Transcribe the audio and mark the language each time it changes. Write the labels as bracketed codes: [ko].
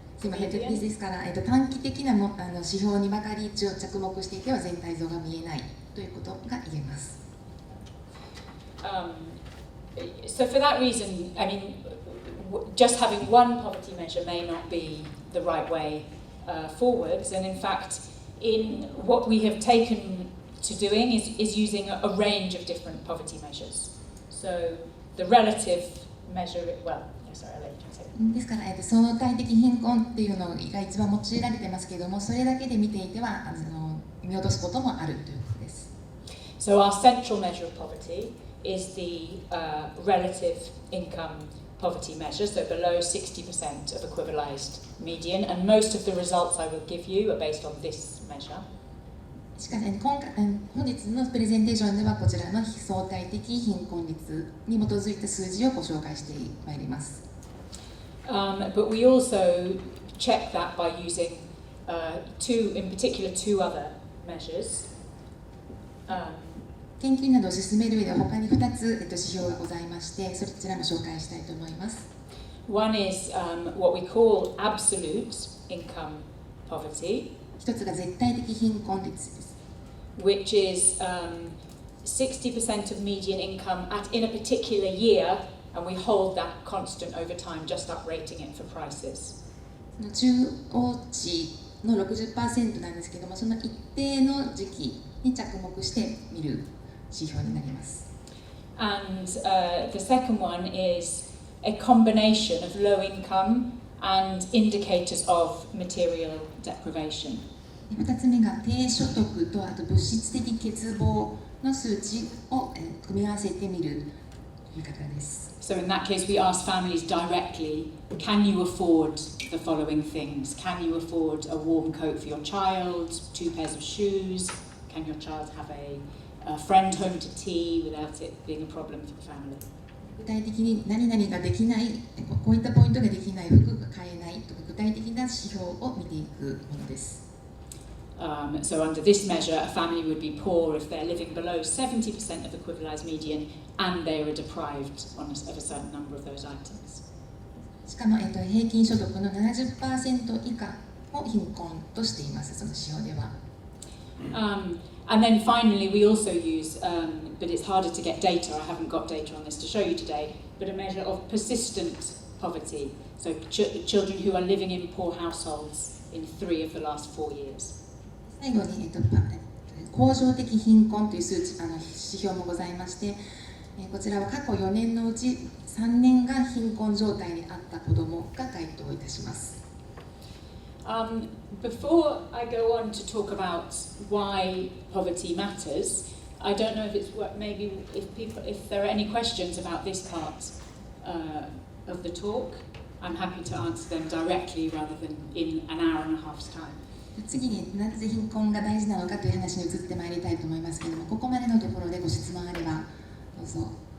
[ja] すみません、ですから、短期的な指標にばかり一応着目していては全体像が見えないということが言えます。 [en] So for that reason, I mean, just having one poverty measure may not be the right way forwards, and in fact, in what we have taken to doing is using a range of different poverty measures. So the relative measure, well, sorry, I'll let you say. [ja] ですから、相対的貧困っていうのが一番用いられてますけれども、それだけで見ていては見落とすこともあるということです。 [en] So our central measure of poverty is the relative income poverty measure, so below 60% of equivalized median, and most of the results I will give you are based on this measure. [ja] しかし本日のプレゼンテーションではこちらの相対的貧困率に基づいた数字をご紹介してまいります。 [en] But we also check that by using in particular two other measures. [ja] 研究などを進める上で他に2つ、指標がございまして、そちらも紹介したいと思います。 [en] One is what we call absolute income poverty, [ja] 一つが絶対的貧困率です。 [en] which is 60% of median income in a particular year, and we hold that constant over time, just uprating it for prices. [ja] 中央値の 60% なんですけども、その一定の時期に着目して見る指標になります。 [en] And the second one is a combination of low income and indicators of material deprivation. [ja] 2つ目が低所得とあと物質的欠乏の数値を組み合わせてみる見方です。 [en] So in that case, we ask families directly, can you afford the following things? Can you afford a warm coat for your child, 2 pairs of shoes? Can your child have a friend home to tea without it being a problem for the family? [ja] 具体的に何々ができない、こういったポイントができない、服が買えないとか具体的な指標を見ていくものです。 [en] So under this measure, a family would be poor if they're living below 70% of the equivalized median and they were deprived of a certain number of those items. [ja] しかも、平均所得の 70% 以下を貧困としています、その指標では。 [en] And then finally, we also use, but it's harder to get data, I haven't got data on this to show you today, but a measure of persistent poverty. So children who are living in poor households in 3 of the last 4 years. [ja] 最後に、恒常的貧困という数値、指標もございまして、こちらは過去4年のうち3年が貧困状態にあった子どもが該当いたします。 [en] Before I go on to talk about why poverty matters, I don't know if it's maybe if there are any questions about this part of the talk, I'm happy to answer them directly rather than in an hour and a half's time. [ja] 次になぜ貧困が大事なのかという話に移ってまいりたいと思いますけれども、ここまでのところでご質問あればどうぞ。